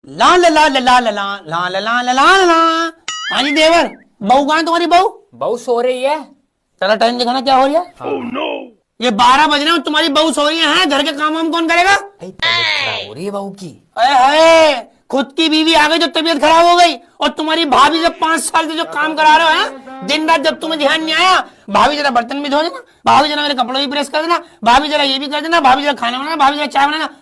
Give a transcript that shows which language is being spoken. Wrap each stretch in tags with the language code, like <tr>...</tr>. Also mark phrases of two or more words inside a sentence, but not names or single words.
<hi>ला ला ला ला ला ला ला ला ला ला ला ला ला। हाँ जी देवर, बहू कहाँ है तुम्हारी बहू? बहू सो रही है। चला टाइम दिखाना क्या हो रहा है।</hi> <en>Oh, no।</en> <hi>ये 12 बज रहे हैं, तुम्हारी बहू सो रही है, घर के काम वाम कौन करेगा? तबीयत खराब हो रही है बहू की। अरे खुद की बीवी आ गई जो तबीयत खराब हो गई, और तुम्हारी भाभी जब 5 साल से जो काम करा रहे हो हैं, दिन रात जब तुम्हें ध्यान नहीं आया, भाभी जरा बर्तन भी धो देना, भाभी जरा मेरे कपड़े भी प्रेस कर देना, भाभी जरा ये भी कर देना, भाभी जरा खाना बनाना, भाभी जरा चाय बनाना।</hi>